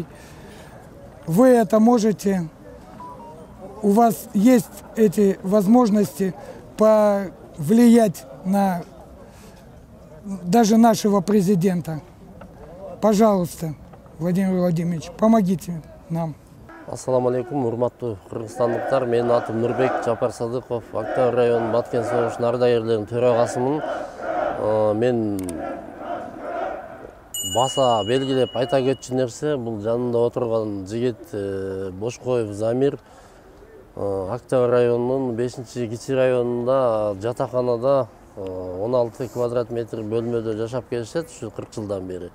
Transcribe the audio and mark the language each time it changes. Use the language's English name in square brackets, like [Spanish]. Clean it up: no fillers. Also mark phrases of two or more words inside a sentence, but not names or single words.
[Russian] Вы это можете, у вас есть эти возможности повлиять на даже нашего президента. Пожалуйста, Владимир Владимирович, помогите нам. [Arabic] السلام عليكم, [Kyrgyz] урматтуу кыргызстандыктар. Менин атым Нурбек Жапар Садыков, Октябрь районунун Баткен согушунун ардагерлеринин төрагасымын. Мен баса белгилеп айта кетчү нерсе, бул жанында отурган жигит Бошкоев Замир Октябрь районунун 5-кичи районунда жатаканада 16 квадрат метр бөлмөдө жашап келишет ушу 40 жылдан бери.